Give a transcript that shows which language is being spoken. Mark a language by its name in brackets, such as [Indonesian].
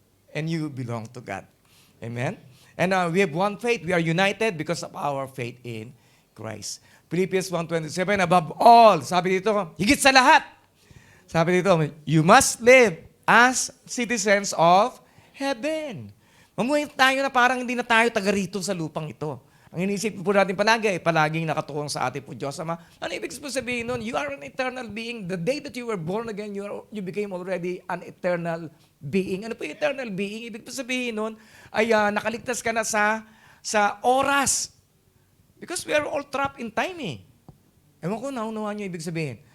[English] And you belong to God. Amen? And we have one faith. We are united because of our faith in Christ. Philippians 1:27, above all, [Filipino] sabi dito, higit sa lahat. Sabi dito, [English] you must live as citizens of heaven. [Filipino] Mamuhay tayo na parang hindi na tayo taga rito sa lupang ito. Ang inisip po natin palagi ay palaging nakatuong sa ating po Diyos Ama. Ano ibig sabihin nun? [English] You are an eternal being. The day that you were born again, you became already an eternal being. [Filipino] Ano po yung [English] eternal being? [Filipino] Ibig sabihin nun ay nakaligtas ka na sa oras. [English] Because we are all trapped in time eh. [Filipino] Ewan ko, naunawaan niyo ibig sabihin.